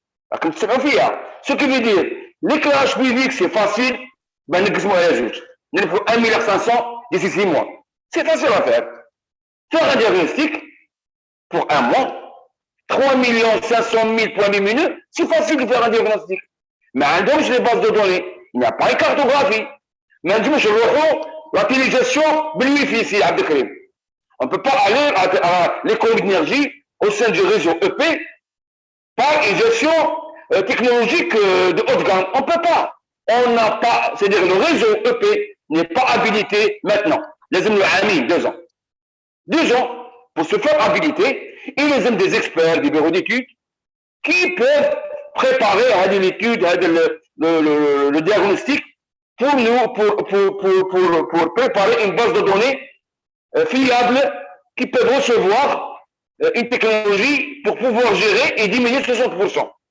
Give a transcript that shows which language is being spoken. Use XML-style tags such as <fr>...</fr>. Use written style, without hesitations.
<fr>Ce qui veut dire, l'éclairage public c'est facile, ben</fr> <ar>نقسموها على جوج، نلفوا</ar> <fr>1 milliard 500 d'ici 6 mois. C'est facile à faire. Faire un diagnostic pour un mois, 3 500 000 points lumineux, c'est facile de faire un diagnostic. Mais</fr> <ar>عندهمش</ar> <fr>les bases de données, il n'y a pas une cartographie.</fr> <ar>ما نجموش نروحوا l'utilisation بالويفي سي عبد الكريم.</ar> <fr>On ne peut pas aller à l'économie d'énergie au sein du réseau EP par une gestion technologique de haute gamme. On ne peut pas. On n'a pas, c'est-à-dire le réseau EP n'est pas habilité maintenant. Les hommes le amis, 2 ans. 2 ans pour se faire habiliter, et les hommes des experts, des bureaux d'études, qui peuvent préparer l'étude, le diagnostic pour nous, pour préparer une base de données fiable qui peut recevoir une technologie pour pouvoir gérer et diminuer 60%.</fr>